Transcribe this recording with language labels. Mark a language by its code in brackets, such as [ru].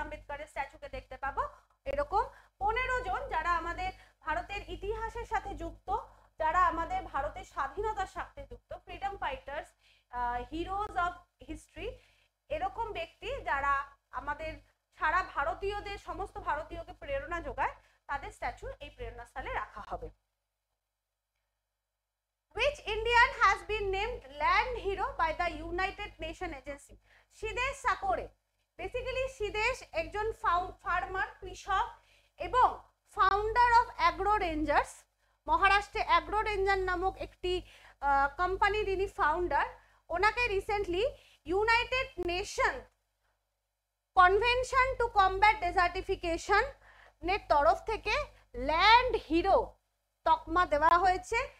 [bn] আম্বেদকরের স্ট্যাচুকে দেখতে পাবো। এরকম 15 জন যারা আমাদের ভারতের ইতিহাসের সাথে যুক্ত, যারা আমাদের ভারতের স্বাধীনতার সাথে যুক্ত, freedom fighters, heroes of history, এরকম ব্যক্তি যারা আমাদের সারা ভারতীয়দের, সমস্ত ভারতীয়কে প্রেরণা যোগায়, তাদের স্ট্যাচু এই প্রেরণা স্থলে রাখা হবে। [en] Which Indian has been named land hero by the United Nations Agency? Shidesh Sakore। [bn] Basically শিদেশ একজন ফার্মার, কৃষক এবং ফাউন্ডার অফ অ্যাগ্রো রেঞ্জার্স। মহারাষ্ট্রে অ্যাগ্রো রেঞ্জার নামক একটি কোম্পানির ইনি ফাউন্ডার। ওনাকে recently United nation convention two combat ডেজার্টিফিকেশন এর তরফ থেকে ল্যান্ড হিরো তকমা দেওয়া হয়েছে।